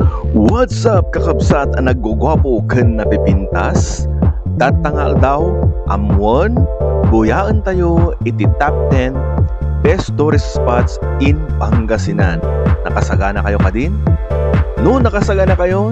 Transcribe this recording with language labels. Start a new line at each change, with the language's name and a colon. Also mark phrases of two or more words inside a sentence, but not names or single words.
English: What's up
Iloko: kakabsat ang naggugwapo ken napipintas? Tatangal daw, amwon, buyaan tayo iti
English: top 10 best tourist spots in Pangasinan.
Iloko: Nakasagana kayo kadin? No, nakasagana kayo?